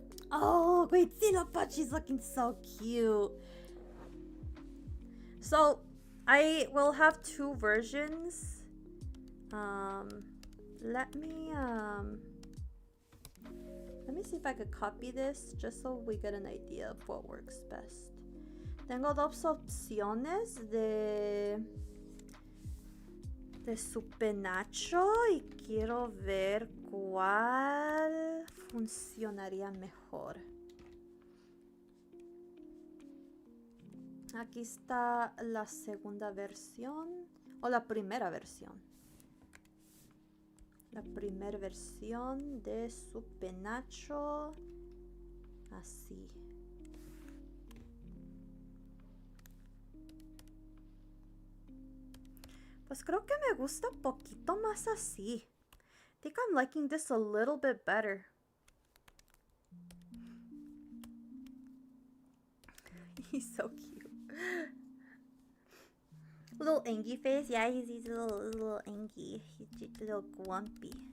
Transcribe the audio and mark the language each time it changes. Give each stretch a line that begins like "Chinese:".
English: Oh, Huitzilopochtli's looking so cute. So, I will have 2 versions. Let me see if I could copy this just so we get an idea of what works best.
Spanish: Tengo 2 opciones de su penacho y quiero ver cuál funcionaría mejor. Aquí está la segunda versión, o la primera versión. La primera versión de su penacho. Así. Pues creo que me gusta un poquito más así.
English: I think I'm liking this a little bit better. He's so cute. Little Angie face. Yeah, he's a little Angie. He's a little grumpy.